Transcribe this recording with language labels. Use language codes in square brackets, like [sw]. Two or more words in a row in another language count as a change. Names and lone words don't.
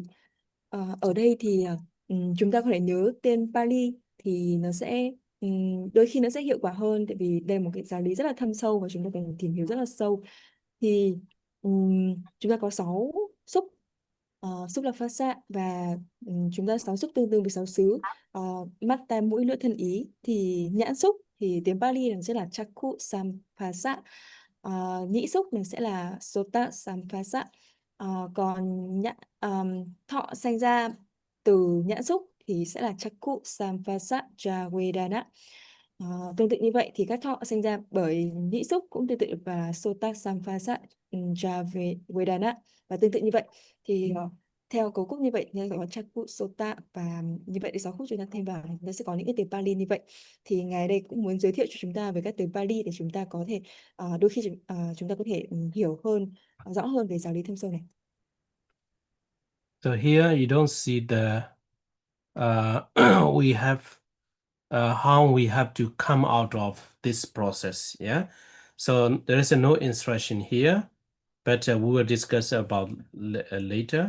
[vi] Ở đây thì chúng ta có thể nhớ tên Pali thì nó sẽ đôi khi nó sẽ hiệu quả hơn, tại vì đây là một cái giáo lý rất là thâm sâu và chúng ta cần tìm hiểu rất là sâu. Thì chúng ta có 6 xúc. Xúc là phát xạ và chúng ta 6 xúc tương đương với 6 xứ. Mắt, tai, mũi, lưỡi, thân, ý. Thì nhãn xúc thì tiếng Pali nó sẽ là [pi] chakku sampasa. [vi] Nhĩ xúc nó sẽ là [pi] sota sampasa. [vi] Còn thọ sanh ra từ nhãn xúc thì sẽ là [pi] chakku sampasa vedana. [vi] Tương tự như vậy thì các thọ sinh ra bởi nhĩ xúc cũng tương tự và [pi] sota sampasa vedana, [vi] và tương tự như vậy thì theo cấu trúc như vậy thì gọi là [pi] chakku sota, [vi] và như vậy thì 6 khúc chúng ta thêm vào thì nó sẽ có những cái từ Pali như vậy. Thì ngài đây cũng muốn giới thiệu cho chúng ta về các từ Pali để chúng ta có thể đôi khi chúng ta có thể hiểu hơn, rõ hơn về giáo lý thâm sâu này. [en] So here you don't see the we have how we have to come out of this process. Yeah. So there is no instruction here, but we will discuss about later.